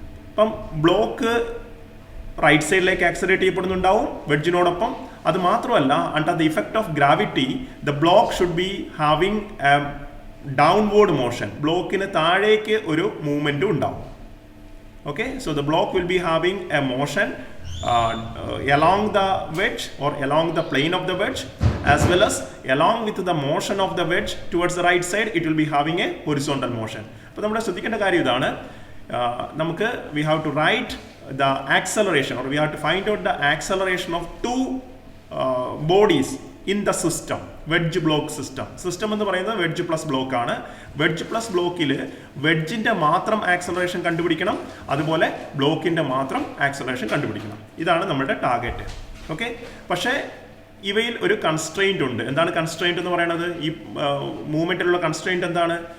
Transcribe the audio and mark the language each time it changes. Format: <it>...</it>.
<ml>അപ്പം block right സൈഡിലേക്ക് accelerate ചെയ്യപ്പെടുന്നുണ്ടാവും വെഡ്ജിനോടൊപ്പം. അത് മാത്രമല്ല,</ml> <en>Under the effect of gravity the block should be having downward motion.</en> <ml>ബ്ലോക്കിന് താഴേക്ക് ഒരു മൂവ്മെൻറ്റും ഉണ്ടാവും.</ml> <en>Okay, so the block will be having a motion along the wedge or along the plane of the wedge, as well as along with the motion of the wedge towards the right side, it will be having a horizontal motion.</en> <ml>അപ്പോൾ നമ്മൾ ശ്രദ്ധിക്കേണ്ട കാര്യം ഇതാണ്, നമുക്ക്</ml> <en>we have to write the acceleration or we have to find out the acceleration of two bodies in the system,</en> <ml>wedge block system എന്ന് പറയുന്നത് wedge plus block ആണ്. Wedge plus ബ്ലോക്കിൽ വെഡ്ജിൻ്റെ മാത്രം ആക്സലറേഷൻ കണ്ടുപിടിക്കണം, അതുപോലെ ബ്ലോക്കിൻ്റെ മാത്രം ആക്സലറേഷൻ കണ്ടുപിടിക്കണം. ഇതാണ് നമ്മുടെ ടാർഗറ്റ്. ഓക്കെ, പക്ഷേ ഇവയിൽ ഒരു കൺസ്ട്രെയിൻ്റ് ഉണ്ട്. എന്താണ് കൺസ്ട്രെയിൻ്റ് എന്ന് പറയുന്നത്? ഈ മൂവ്മെൻറ്റിലുള്ള കൺസ്ട്രെയിൻ്റ് എന്താണ്?</ml>